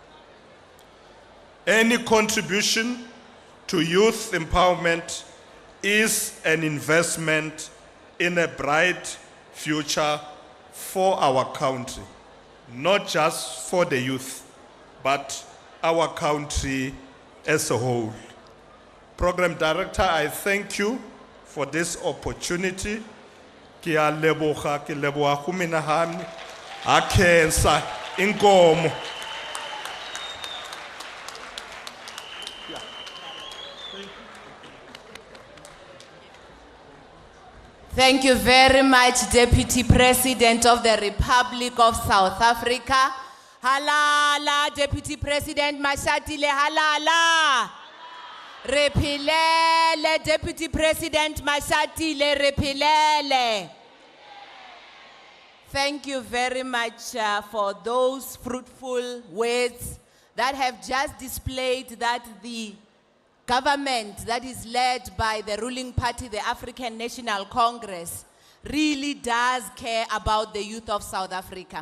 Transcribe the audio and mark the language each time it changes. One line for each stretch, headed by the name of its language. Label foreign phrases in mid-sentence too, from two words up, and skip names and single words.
English: Any contribution to youth empowerment is an investment in a bright future for our country, not just for the youth, but our country as a whole. Program Director, I thank you for this opportunity.
Northern Sotho: Ki a leboga, ki leboga go menagane,
Tsonga: a khensa inkomo.
English: Thank you very much, Deputy President of the Republic of South Africa. Halala, Deputy President Mashatile, halala. Repilele, Deputy President Mashatile, repilele. Thank you very much for those fruitful words that have just displayed that the government that is led by the ruling party, the African National Congress, really does care about the youth of South Africa.